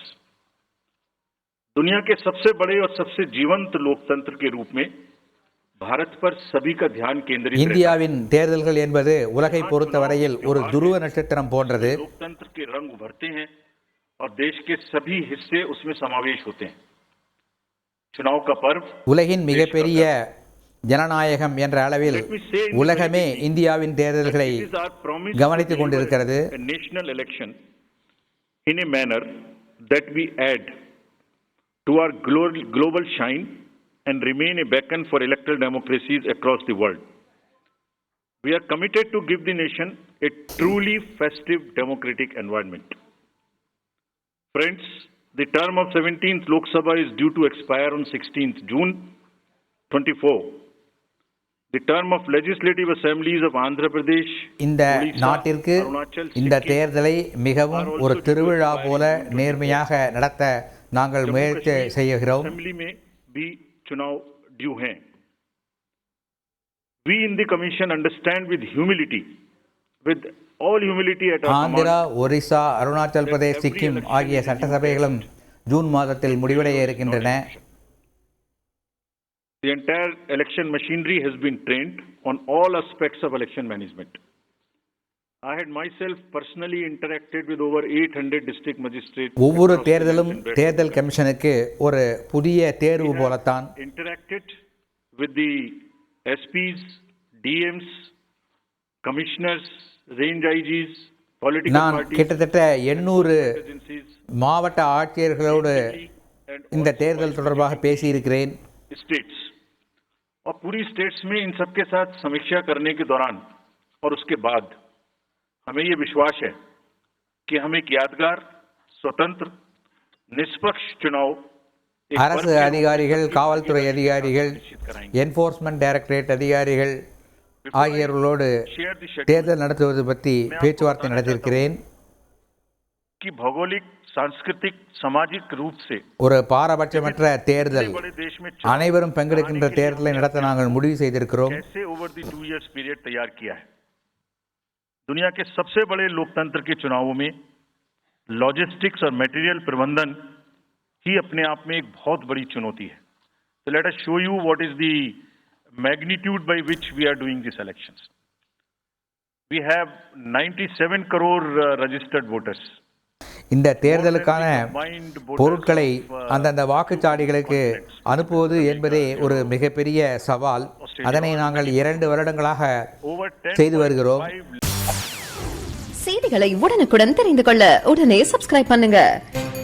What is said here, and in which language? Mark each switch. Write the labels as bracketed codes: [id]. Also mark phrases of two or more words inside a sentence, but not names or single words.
[hi] दुनिया के सबसे बड़े और सबसे जीवंत लोकतंत्र के रूप में भारत पर सभी का ध्यान केंद्रित [ta] இந்தியாவின் தேர்தல்கள் என்பது உலகை பொறுத்தவரையில் ஒரு துருவ நட்சத்திரம் போன்றது. [hi] लोकतंत्र के रंग उभरते हैं और देश के सभी हिस्से उसमें समावेश होते हैं. चुनाव का पर्व [ta] உலகின் மிகப்பெரிய ஜனநாயகம் என்ற அளவில் உலகமே இந்தியாவின் தேர்தல்களை கவனித்துக் கொண்டிருக்கிறது. [en] National Election in a manner that we add to our global shine and remain a beacon for electoral democracies across the world. We are committed to give the nation a truly festive democratic environment. Friends, the term of 17th Lok Sabha is due to expire on 16th June 24. The term of legislative assemblies of Andhra Pradesh, [ta] இந்த நாட்டிற்கு இந்த தேர்தலை மிகவும் ஒரு திருவிழா போல நேர்மையாக நடத்த நாங்கள் முயற்சி செய்கிறோம். [hi] असेंबली में भी चुनाव ड्यू हैं. [en] We in the commission understand with all humility at our [ta] ஆந்திரா, ஒரிசா, அருணாச்சல் பிரதேஷ், சிக்கிம் ஆகிய சட்டசபைகளும் ஜூன் மாதத்தில் முடிவடைய இருக்கின்றன. [en] The entire election machinery has been trained on all aspects of election management. I had myself personally interacted with over 800 district magistrates. [ta] ஒவ்வொரு தேர்தலும் தேர்தல் கமிஷனுக்கு ஒரு புதிய தேர்வு போலத்தான். [en] Interacted with the SPs, DMs, commissioners, range IGs, political [ta] நான் [en] parties, [ta] கிட்டத்தட்ட 800 மாவட்ட ஆட்சியர்களோடு இந்த தேர்தல் தொடர்பாக பேசியிருக்கிறேன். [hi] states और पूरी स्टेट्स में इन सबके साथ समीक्षा करने के दौरान और उसके बाद हमें ये विश्वास है कि हम एक यादगार, स्वतंत्र, निष्पक्ष चुनाव [ta] அரசு அதிகாரிகள், காவல்துறை அதிகாரிகள், என்ஃபோர்ஸ்மெண்ட் டைரக்டரேட் அதிகாரிகள் ஆகியோர்களோடு தேர்தல் நடத்துவது பற்றி பேச்சுவார்த்தை நடத்தியிருக்கிறேன். [hi] कि भौगोलिक, सांस्कृतिक, सामाजिक रूप से [ta] ஒரு பாரபட்சமற்ற தேர்தல், அனைவரும் பங்கெடுக்கின்ற தேர்தலை நடத்த நாங்கள் முடிவு செய்திருக்கிறோம். [hi] कैसे [en] over the 2 years period [hi] तैयार किया है. दुनिया के सबसे बड़े लोकतंत्र के चुनावों में लॉजिस्टिक्स और मटेरियल प्रबंधन ही अपने आप में एक बहुत बड़ी चुनौती है. [en] So let us show you what is the magnitude by which we are doing these elections. We have 97 crore registered voters. [ta] இந்த தேர்தலுக்கான பொருட்களை அந்தந்த வாக்குச்சாவடிகளுக்கு அனுப்புவது என்பதே ஒரு மிகப்பெரிய சவால். அதனை நாங்கள் 2 வருடங்களாக செய்து வருகிறோம். செய்திகளை உடனுக்குடன் தெரிந்து கொள்ள உடனே சப்ஸ்கிரைப் பண்ணுங்க.